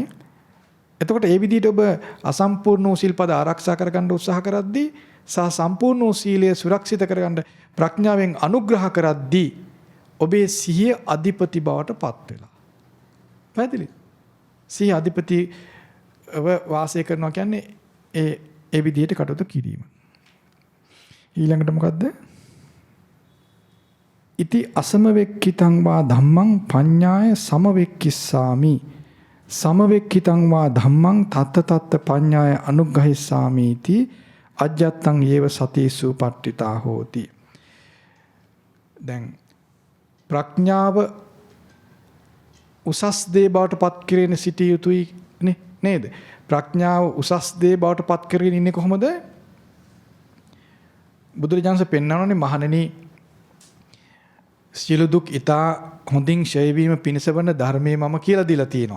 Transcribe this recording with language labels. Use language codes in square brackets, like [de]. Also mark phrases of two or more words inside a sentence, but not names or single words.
[si] එතකොට ඒ විදිහට ඔබ අසම්පූර්ණ වූ සිල්පද ආරක්ෂා කරගන්න උත්සාහ කරද්දී සහ සම්පූර්ණ වූ සීලය සුරක්ෂිත කරගන්න ප්‍රඥාවෙන් අනුග්‍රහ කරද්දී ඔබේ සිහිය අධිපති බවට පත් වෙලා. පැහැදිලිද? සිහිය අධිපති වාසය කරනවා කියන්නේ ඒ විදිහට කටයුතු කිරීම. ඊළඟට මොකද්ද? [pi] ඉති අසමවෙක්කිතං වා ධම්මං පඤ්ඤාය සමවෙක්කිස්සාමි සමවෙක්කිතං වා ධම්මං තත්ත තත්ත පඤ්ඤාය අනුග්‍රහිස්සාමීති අජ්ජත්තං යේව සතිසු පට්ඨිතා හෝති. [si] දැන් ප්‍රඥාව උසස් දේ බවට පත් කරගෙන සිටිය යුතුයි නේද? ප්‍රඥාව උසස් දේ බවට පත් කරගෙන ඉන්නේ කොහොමද? බුදුරජාණන්සේ පෙන්වනවානේ මහණෙනි සියලු දුක් ඊතා හොඳින් ඡය වීම පිණිස වන ධර්මයේ මම කියලා දීලා තියෙනවා.